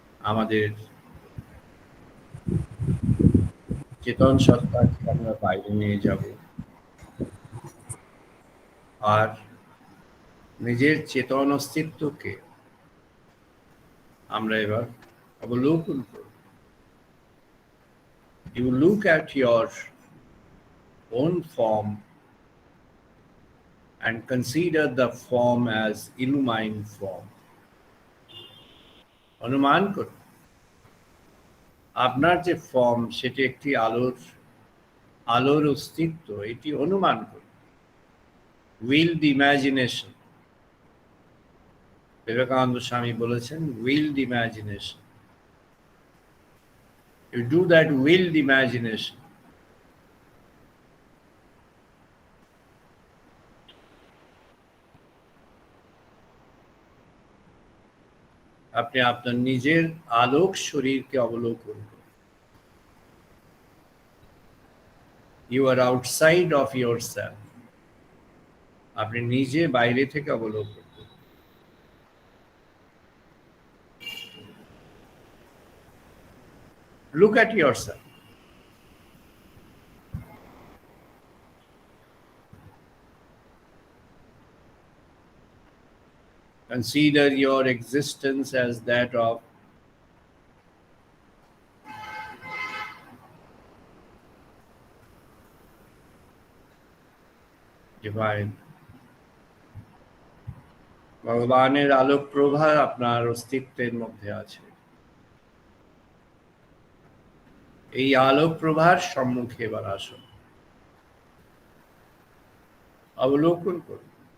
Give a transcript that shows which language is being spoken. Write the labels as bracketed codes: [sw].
[bn] আমাদের চেতন সত্তাকে আমরা বাইরে নিয়ে যাব, আর নিজের চেতন অস্তিত্বকে আমরা এবার অবলোকন করব। [en] You look at your own form and consider the form as illumined form. [bn] অনুমান করুন আপনার যে ফর্ম সেটি একটি আলোর অস্তিত্ব, এটি অনুমান করুন। উইল্ড ইমাজিনেশন, বিবেকানন্দ স্বামী বলেছেন wild imagination. [en] You do that willed imagination. [bn] আপনি আপনার নিজের আলোক শরীরকে অবলোকন করুন। [en] You are outside of yourself. [bn] আপনি নিজে বাইরে থেকে অবলোকন করুন। [en] Look at yourself. Consider your existence as that of divine. [bn] ভগবানের আলোক প্রভা আপনার অস্তিত্বের মধ্যে আছে। এই আলোক প্রভার সম্মুখে এবার আসুন, অবলোকন করুন।